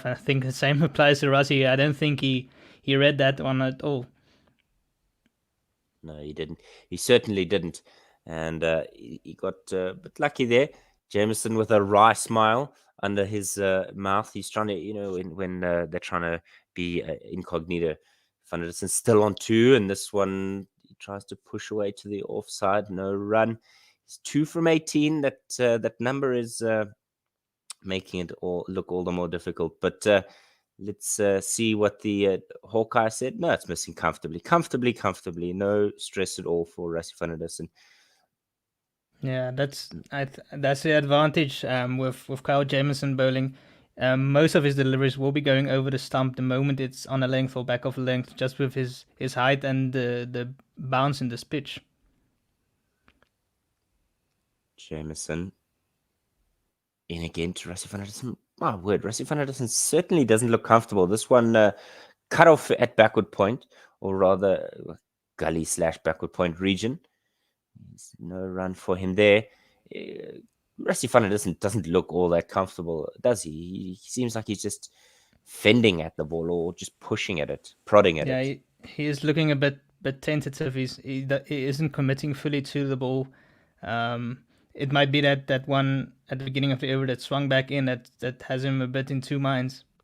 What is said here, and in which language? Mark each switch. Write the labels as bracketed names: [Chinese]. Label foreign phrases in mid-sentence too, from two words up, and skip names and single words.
[English] And I think the same applies to Rassie. I don't think he read that one at all. No, he didn't. He certainly didn't. And he got a bit lucky there. Jameson with a wry smile under his mouth. He's trying to, when they're trying to be incognito. Van der Dussen still on 2, and this one he tries to push away to the offside. No run. He's 2 from 18. That number is making it look all the more difficult. But let's see what the Hawkeye said. No, it's missing comfortably. No stress at all for Rassie van der Dussen. Yeah, that's the advantage with Kyle Jameson bowling. Most of his deliveries will be going over the stump the moment it's on a length or back of a length, just with his height and the bounce in this pitch. Jameson in again to Rassie van der Dussen. My word, Rassie van der Dussen certainly doesn't look comfortable. This one cut off at backward point, or rather gully / backward point region. There's no run for him there. Rassie van der Dussen doesn't look all that comfortable, does he? He seems like he's just fending at the ball or just pushing at it, prodding at it. Yeah, he is looking a bit tentative. He isn't committing fully to the ball. It might be that one at the beginning of the over that swung back in that has him a bit in 2 minds.